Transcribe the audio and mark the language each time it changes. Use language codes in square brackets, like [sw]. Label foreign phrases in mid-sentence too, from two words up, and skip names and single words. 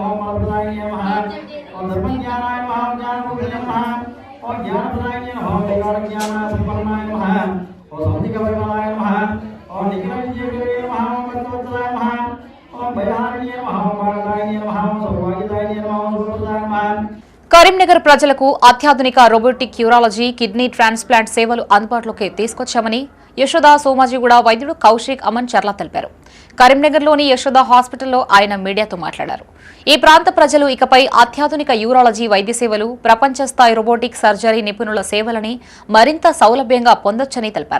[sa] ओम अल्पदाय नमः ओम धर्मज्ञानाय नमः ओम ज्ञानमुद्राय नमः ओम ज्ञानप्रदाय नमः ओम ज्ञानसंपन्नाय नमः ओम सात्विकवर्णाय नमः ओम निखिलविजयाय नमः ओम कर्तव्याय नमः ओम भयाय नमः ओम मार्गाय नमः ओम सौभाग्यदाय नमः ओम सुप्रदाय नमः. [te] కరీంనగర్ ప్రజలకు అత్యాధునిక [en] robotic urology kidney transplant [te] సేవలు అందుబాటులోకి తీసుకొచ్చామని యశోద సోమాజిగూడ వైద్యుడు కౌశిక్ అమన్ చర్ల తెలిపారు. కరీంనగర్లోని యశోద హాస్పిటల్లో ఆయన మీడియాతో మాట్లాడారు. ఈ ప్రాంత ప్రజలు ఇకపై అత్యాధునిక యూరాలజీ వైద్య సేవలు, ప్రపంచ స్థాయి [en] robotic surgery [te] నిపుణుల సేవలని మరింత సౌలభ్యంగా పొందొచ్చని తెలిపారు.